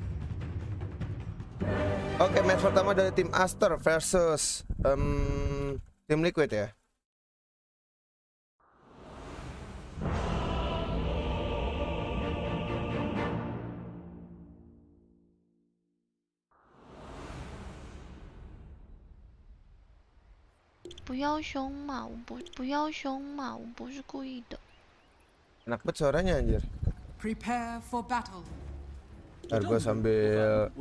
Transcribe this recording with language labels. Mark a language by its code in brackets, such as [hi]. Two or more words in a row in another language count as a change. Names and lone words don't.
[id] Oke, match pertama dari tim Aster versus tim Liquid ya. [zh] 不要凶嘛，不要凶嘛，我不是故意的。 [id] Enak banget suaranya anjir. [en] Prepare for battle. [id] Ntar gue sambil